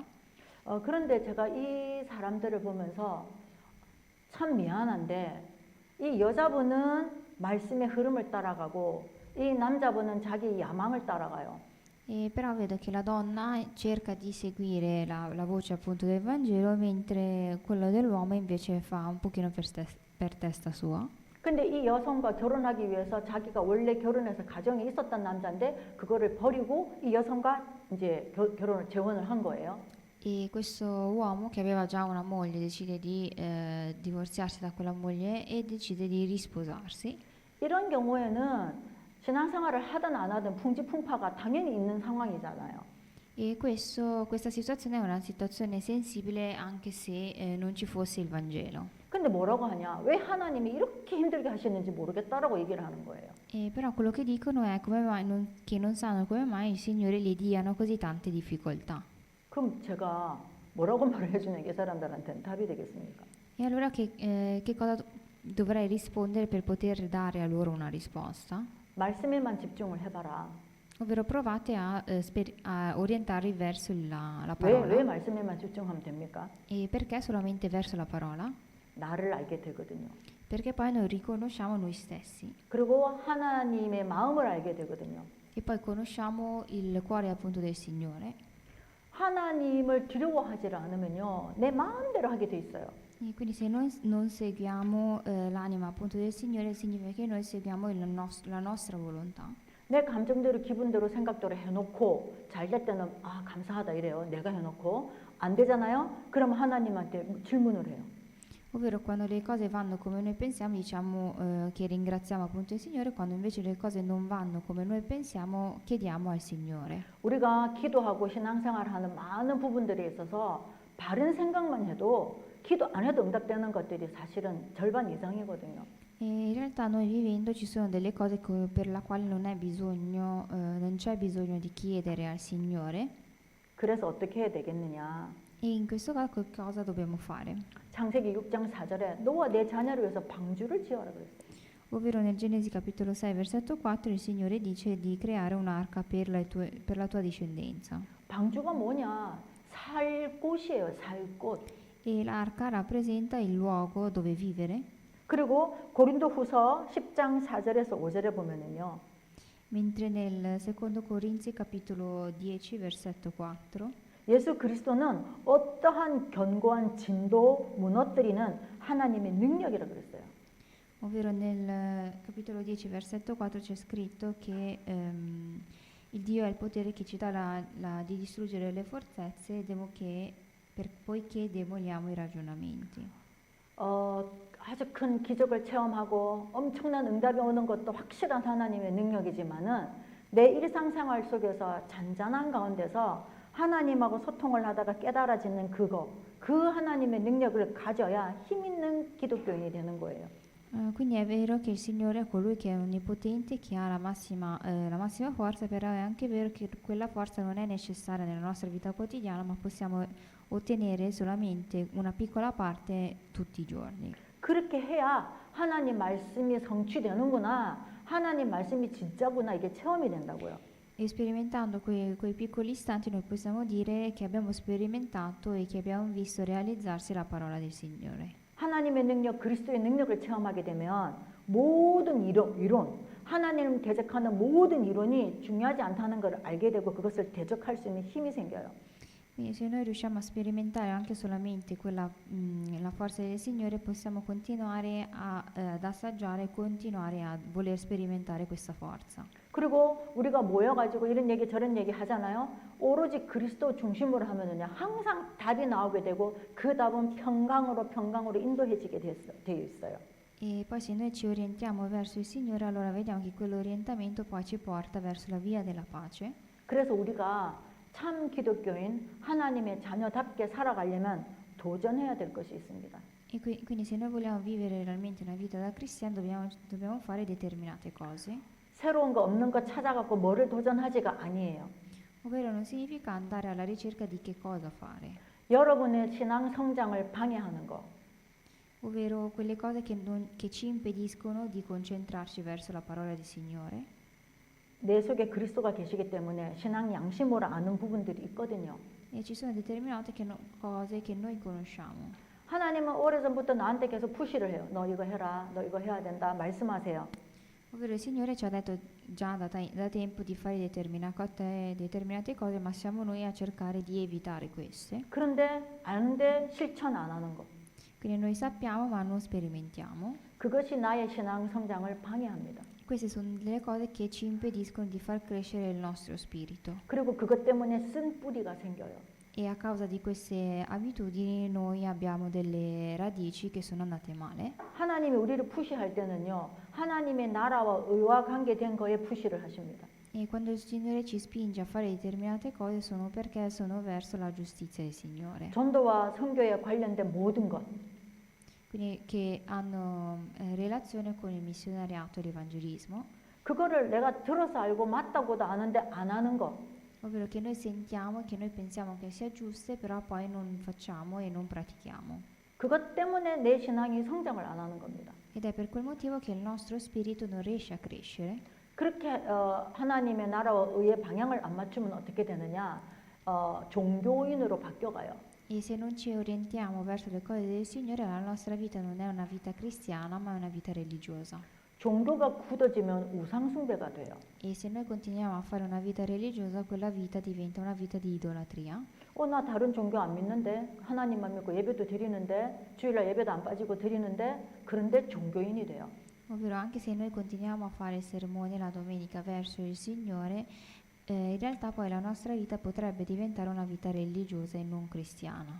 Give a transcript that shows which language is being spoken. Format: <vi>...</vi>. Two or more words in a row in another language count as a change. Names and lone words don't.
<ko>그런데 제가 이 사람들을 보면서 참 미안한데 이 여자분은 말씀의 흐름을 따라가고 이 남자분은 자기 야망을 따라가요.</ko> <it>E però vedo che la donna cerca di seguire la voce appunto del Vangelo, mentre quello dell'uomo invece fa un pochino per testa sua.</it> <ko>근데 이 여성과 결혼하기 위해서 자기가 원래 결혼해서 가정이 있었던 남자인데 그거를 버리고 이 여성과 이제 결혼을 재혼을 한 거예요.</ko> <it>E questo uomo che aveva già una moglie decide di divorziarsi da quella moglie e decide di risposarsi.</it> <ko>이런 경우에는 신앙생활을 하든 안 하든 풍지풍파가 당연히 있는 상황이잖아요.</ko> <it>E questa situazione è una situazione sensibile anche se non ci fosse il Vangelo.</it> <ko>근데 뭐라고 하냐? 왜 하나님이 이렇게 힘들게 하시는지 모르겠다라고 얘기를 하는 거예요.</ko> <it>E però quello che dicono è come mai che non sanno come mai il Signore gli diano così tante difficoltà.</it> <ko>그럼 제가 뭐라고 말을 해주는 게 사람들한테는 답이 되겠습니까?</ko> <it>E allora che cosa dovrei rispondere per poter dare a loro una risposta?</it> <ko>말씀에만 집중을 해봐라.</ko> <it>Ovvero provate a orientarvi verso la</it> <ko>왜</ko> <it>parola.</it> <ko>말씀에만 집중하면 됩니까?</ko> <it>E perché solamente verso la parola?</it> <ko>나를 알게 되거든요.</ko> <it>Perché poi noi riconosciamo noi stessi</it> <ko>그리고 하나님의 마음을 알게 되거든요.</ko> <it>e poi conosciamo il cuore appunto del Signore.</it> <ko>하나님을 두려워하지 않으면요, 내 마음대로 하게 돼 있어요.</ko> <it>E quindi se noi non seguiamo l'anima appunto del Signore, significa che noi seguiamo la nostra volontà.</it> <ko>내 감정대로, 기분대로, 생각대로 해놓고 잘 될 때는 아 감사하다 이래요. 내가 해놓고 안 되잖아요. 그럼 하나님한테 질문을 해요.</ko> <it>Ovvero quando le cose vanno come noi pensiamo diciamo che ringraziamo appunto il Signore, quando invece le cose non vanno come noi pensiamo chiediamo al Signore.</it> <ko>우리가 기도하고 신앙생활하는 많은 부분들에 있어서 바른 생각만 해도 기도 안 해도 응답되는 것들이 사실은 절반 이상이거든요.</ko> <it>E in realtà noi vivendo ci sono delle cose per la quale non c'è bisogno di chiedere al Signore.</it> <ko>그래서 어떻게 해야 되겠느냐.</ko> <it>E in questo caso che cosa dobbiamo fare?</it> <ko>창세기 6장 4절에 너와 내 자녀를 위해서 방주를 지어라 그랬어요.</ko> <it>Ovvero nel Genesi capitolo 6 versetto 4 il Signore dice di creare un'arca per la tua discendenza.</it> <ko>방주가 뭐냐? 살 곳이에요. 살 곳.</ko> <it>E l'arca rappresenta il luogo dove vivere.</it> <ko>그리고 고린도후서 10장 4절에서 5절에 보면은요.</ko> <it>Mentre nel secondo Corinzi capitolo 10 versetto 4</it> <ko>예수 그리스도는 어떠한 견고한 진도 무너뜨리는 하나님의 능력이라 그랬어요.</ko> <it>ovvero nel capitolo 10 versetto 4 c'è scritto che il Dio ha il potere che ci dà di distruggere le fortezze poiché demoliamo i ragionamenti.</it> <ko>아주 큰 기적을 체험하고 엄청난 응답이 오는 것도 확실한 하나님의 능력이지만은 내 일상생활 속에서 잔잔한 가운데서 하나님하고 소통을 하다가 깨달아지는 그거 그 하나님의 능력을 가져야 힘 있는 기독교인이 되는 거예요.</ko> <it>Quindi è vero che il Signore è colui che è onnipotente, che ha la massima forza, però è anche vero che quella forza non è necessaria nella nostra vita quotidiana, ma possiamo ottenere solamente una piccola parte tutti i giorni.</it> <ko>그렇게 해야 하나님 말씀이 성취되는구나. 하나님 말씀이 진짜구나. 이게 체험이 된다고요.</ko> <it>E sperimentando quei piccoli istanti noi possiamo dire che abbiamo sperimentato e che abbiamo visto realizzarsi la parola del Signore.</it> <ko>하나님의 능력, 그리스도의 능력을 체험하게 되면 모든 이론, 하나님 대적하는 모든 이론이 중요하지 않다는 걸 알게 되고 그것을 대적할 수 있는 힘이 생겨요.</ko> <it>Quindi se noi riusciamo a sperimentare anche solamente la forza del Signore, possiamo continuare ad assaggiare e continuare a voler sperimentare questa forza.</it> <ko>그리고 우리가 모여가지고 이런 얘기 저런 얘기 하잖아요. 오로지 그리스도 중심으로 하면은요, 항상 답이 나오게 되고 그 답은 평강으로 인도해지게 되어 있어요.</ko> <it>E poi se noi ci orientiamo verso il Signore, allora vediamo che quell'orientamento poi ci porta verso la via della pace.</it> <ko>그래서 우리가 참 기독교인 하나님의 자녀답게 살아가려면 도전해야 될 것이 있습니다.</ko> <it>E quindi se noi vogliamo vivere realmente una vita da cristiano, dobbiamo fare determinate cose.</it> <ko>새로운 거 없는 거 찾아갖고 뭐를 도전하지가 아니에요.</ko> <it>Ovvero non significa andare alla ricerca di che cosa fare,</it> <ko>여러분의 신앙 성장을 방해하는 거.</ko> <it>ovvero quelle cose che ci impediscono di concentrarci verso la parola del Signore.</it> <ko>내 속에 그리스도가 계시기 때문에 신앙 양심으로 아는 부분들이 있거든요.</ko> <it>E ci sono determinate cose che noi conosciamo.</it> <ko>하나님은 오래전부터 나한테 계속 푸시를 해요. 너 이거 해라. 너 이거 해야 된다. 말씀하세요.</ko> <it>Ovvero il Signore ci ha detto già da tempo di fare determinate cose, ma siamo noi a cercare di evitare queste.</it> <ko>그런데 아는데 실천 안 하는 거.</ko> <it>Quindi noi sappiamo ma non sperimentiamo.</it> <ko>그것이 나의 신앙 성장을 방해합니다.</ko> <it>Queste sono delle cose che ci impediscono di far crescere il nostro spirito.</it> <ko>그리고 그것 때문에 쓴 뿌리가 생겨요.</ko> <it>E a causa di queste abitudini noi abbiamo delle radici che sono andate male.</it> <ko>하나님이 우리를 푸시할 때는요. 하나님의 나라와 의와 관계된 거에 푸시를 하십니다.</ko> <it>E quando il Signore ci spinge a fare determinate cose sono perché sono verso la giustizia del Signore.</it> <ko>전도와 선교에 관련된 모든 것.</ko> <it>Quindi che hanno relazione con il missionariato e l'evangelismo.</it> <ko>그거를 내가 들어서 알고 맞다고도 아는데 안 하는 거.</ko> <it>Ovvero che noi sentiamo e che noi pensiamo che sia giuste, però poi non facciamo e non pratichiamo.</it> <ko>그것 때문에 내 신앙이 성장을 안 하는 겁니다.</ko> <it>Ed è per quel motivo che il nostro spirito non riesce a crescere.</it> <ko>그렇게 하나님의 나라와 의의 방향을 안 맞추면 어떻게 되느냐? 종교인으로 바뀌어가요.</ko> <it>E se non ci orientiamo verso le cose del Signore, la nostra vita non è una vita cristiana, ma è una vita religiosa.</it> <ko>종교가 굳어지면 우상숭배가 돼요.</ko> <it>E se noi continuiamo a fare una vita religiosa, quella vita diventa una vita di idolatria.</it> <ko>나 다른 종교 안 믿는데 하나님만 믿고 예배도 드리는데 주일날 예배도 안 빠지고 드리는데 그런데 종교인이 돼요.</ko> <it>Ovvero anche se noi continuiamo a fare il sermone la domenica verso il Signore, in realtà poi la nostra vita potrebbe diventare una vita religiosa e non cristiana.</it>